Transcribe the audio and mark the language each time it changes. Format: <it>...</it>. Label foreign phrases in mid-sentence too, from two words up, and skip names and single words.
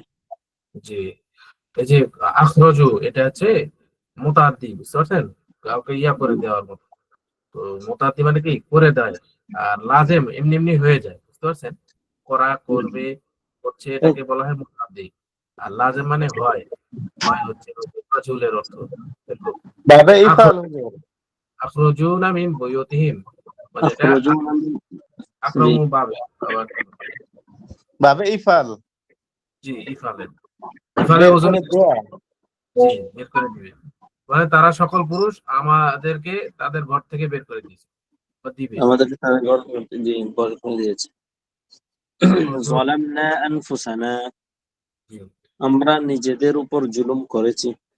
<bn>জি এই যে আখরাজু, এটা হচ্ছে মুতাআদ্দি, বুঝতে পারছেন? কাউকে ইয়া করে দেওয়ার মতো। তো মুতাআদ্দি মানে কি করে দেয়, আর লাজেম এমনি এমনি হয়ে যায়, বুঝতে পারছেন? করা, করবে, হচ্ছে, এটাকে বলা হয় মুতাআদ্দি। আর লাজেম মানে হয়, হয় হচ্ছে রাজুলের অর্থ। এরকম।</bn> <ar>باب إفعال হুজুর। أخرجونا من بيوتهم,</ar> <bn>মানে এটা</bn> <ar>أخرجونا من, জি,</ar> <bn>আক্রমণ পাবে আবার।</bn> <ar>باب إفعال,</ar> <bn>জি ইফালে, ইফালে বের ওজন, করে দেয়া। জি বের করে দিবে, মানে তারা সকল পুরুষ আমাদেরকে তাদের ঘর থেকে বের করে দিয়েছে বা দিবে। আমাদেরকে তাদের ঘর, জি, বের করে দিয়েছে। আখরাজু,</bn> <ar>ظلمنا أنفسنا,</ar> <bn>জি আমরা নিজেদের উপর জুলুম করেছি।</bn>